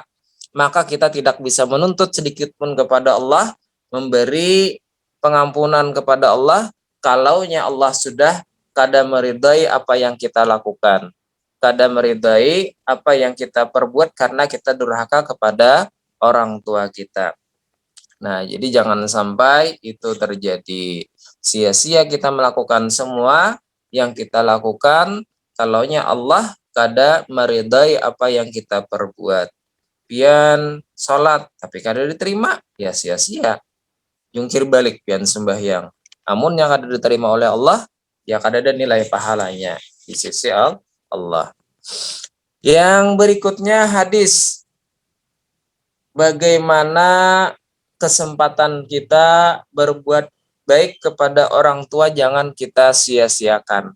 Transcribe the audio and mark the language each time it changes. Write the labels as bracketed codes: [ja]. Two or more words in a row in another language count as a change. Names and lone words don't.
[id] Maka kita tidak bisa menuntut sedikit pun kepada Allah, memberi pengampunan kepada Allah, kalaunya Allah sudah kada meridai apa yang kita lakukan, kada meridai apa yang kita perbuat karena kita durhaka kepada orang tua kita. Nah, jadi jangan sampai itu terjadi. Sia-sia kita melakukan semua yang kita lakukan, kalaunya Allah kada meridai apa yang kita perbuat. Pian sholat tapi kada diterima, ya sia-sia. Jungkir balik pian sembahyang. Namun yang kada diterima oleh Allah, ya kada ada nilai pahalanya di sisi Allah. Yang berikutnya hadis. Bagaimana kesempatan kita berbuat baik kepada orang tua jangan kita sia-siakan.